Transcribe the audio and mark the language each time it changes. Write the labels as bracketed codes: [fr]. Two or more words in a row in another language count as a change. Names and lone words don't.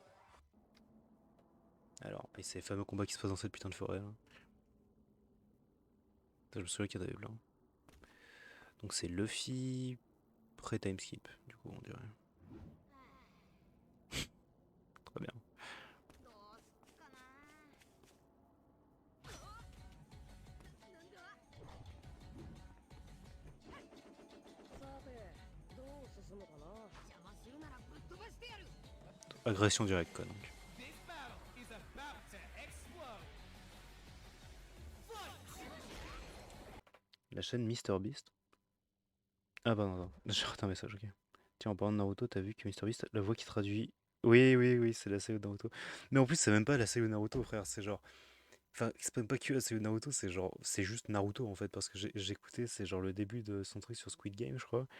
[fr] Alors, et ces fameux combats qui se passent dans cette putain de forêt là. Je me souviens qu'il y en avait plein. Donc c'est Luffy pré-timeskip, du coup on dirait. Très bien. [ja] どうすっかな。なんだ。さて、どう進むかな。邪魔するならぶっ飛ばしてやる。 [fr] Agression directe quoi donc. [en] This battle is about to explode. Fight! [fr] La chaîne MrBeast. Ah bah non, j'ai raté un message, ok. Tiens, en parlant de Naruto, t'as vu que MrBeast, la voix qui traduit. Oui, oui, oui, c'est la série de Naruto. Mais en plus, c'est même pas la série de Naruto, frère, c'est genre. Enfin, c'est même pas que la série de Naruto, c'est genre. C'est juste Naruto en fait, parce que j'écoutais, c'est genre le début de son truc sur Squid Game, je crois.